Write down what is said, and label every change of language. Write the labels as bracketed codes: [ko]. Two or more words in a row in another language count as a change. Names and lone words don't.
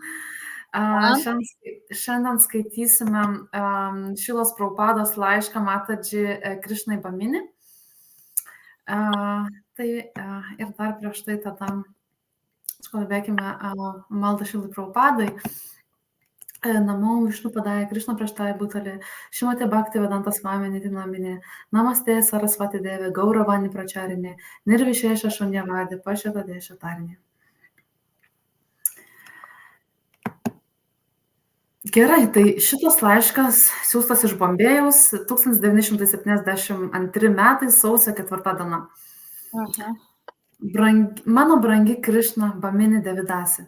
[lt] Šiandien skaitysime Šilos Prabhupados laišką Mataji Krishnai Bamini. Tai ir dar prieš tai tada kalbėkime maldą Šilai Prabhupadai. [sa] नमो विष्णु पादाय कृष्ण प्रेष्ठाय भूतले श्रीमते भक्तिवेदान्त स्वामिन् इति नामिने नमस्ते सारस्वते देवे गौरवाणी प्रचारिणे निर्विशेष शून्यवादि पाश्चात्य देश तारिणे. [lt] Gerai, tai šitas laiškas siūstas iš Bombėjaus 1972 metais sausio 4 diena. Mano brangi Krishna Bamini Devidasi.